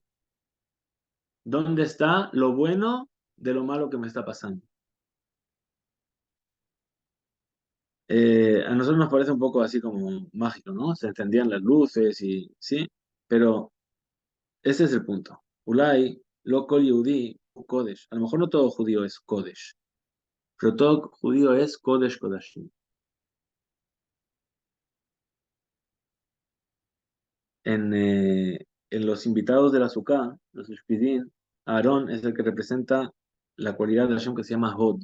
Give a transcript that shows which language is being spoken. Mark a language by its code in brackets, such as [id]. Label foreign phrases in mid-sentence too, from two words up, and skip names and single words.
[es] ¿Dónde está lo bueno de lo malo que me está pasando? A nosotros nos parece un poco así como mágico, ¿no? Se encendían las luces y sí, pero ese es el punto. [he] אולי, לא כל יהודי, קודש. [es] A lo mejor no todo judío es kodesh, pero todo judío es [he] קודש קודשים. [es] En los invitados de la Sukkah, los Ushpidin, Aarón es el que representa la cualidad de Hashem que se llama Hod.